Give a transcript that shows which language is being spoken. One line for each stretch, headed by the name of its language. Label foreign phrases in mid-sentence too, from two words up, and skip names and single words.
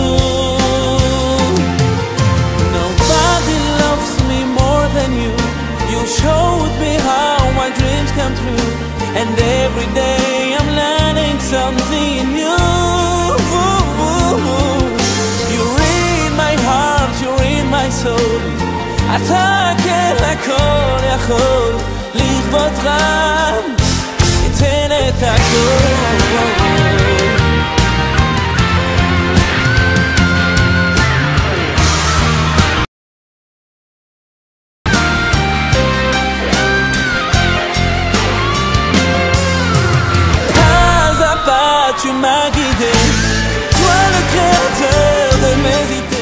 English: Nobody loves me more than you. You showed me how my dreams come true, and every day I'm learning something new. You're in my heart, you're in my soul.
Hebrew: אתה כן הכל יכול, לכבודך אתן את הכל.
French: Tu m'as guidé, toi le créateur de mes idées.